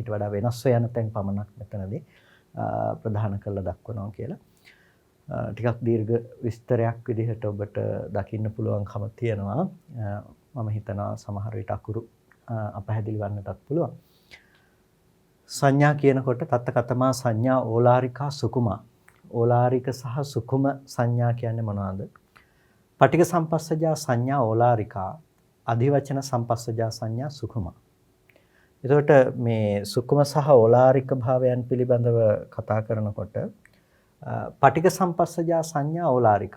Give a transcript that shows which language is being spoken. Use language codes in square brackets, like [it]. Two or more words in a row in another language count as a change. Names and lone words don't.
[si] ඊට වඩා වෙනස් වෙන තැන් පමණක් මෙතනදී ප්‍රධාන කරලා දක්වනවා කියලා. ටිකක් දීර්ඝ විස්තරයක් විදිහට ඔබට දකින්න පුළුවන්කම තියෙනවා. මම හිතනවා සමහර විට අකුරු අපහැදිලි වන්නටත් පුළුවන්. සංඥා කියනකොට [pi] තත්ත කතමා සංඥා ඕලාරිකා සුකුමා. [si] ඕලාරික සහ සුකුම සංඥා කියන්නේ මොනවද? [pi] පටිඝ සම්පස්සජා සංඥා ඕලාරිකා, අධිවචන සම්පස්සජා සංඥා සුකුමා. [si] එතකොට මේ සුකුම සහ ඕලාරික භාවයන් පිළිබඳව කතා කරනකොට [pi] පටිඝ සම්පස්සජා සංඥා ඕලාරිකා.